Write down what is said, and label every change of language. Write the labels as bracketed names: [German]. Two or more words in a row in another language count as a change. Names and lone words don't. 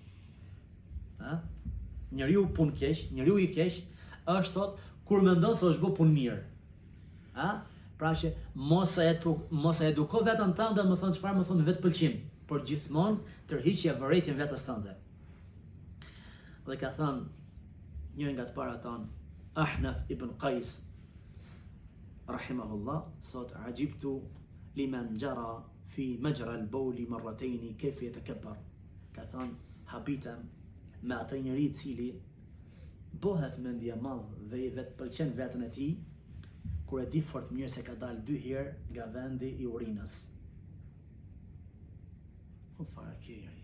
[Albanian] Njeriu punë keq, njeriu i keq është thot kur mendon se është bë punë mirë. Pra që mos e eduko vetën tënde, më thon çfarë, më thon vetë pëlqim, por gjithmonë tërhiqje vërejtjen vetes tënde. Dhe ka thënë njëri nga të para tonë, [Arabic] Ahnaf ibn Qais rahimahullah, thot عجبت لمن جرى في مجرى البول مرتين كيف يتكبر. [Albanian] Ka thënë habitem me atë njeri i cili bëhet mendje madh dhe i vetë pëlqen veten e tij, kur e di fort mirë se ka dalë 2 herë nga vendi i urinës. Po fare kjeri.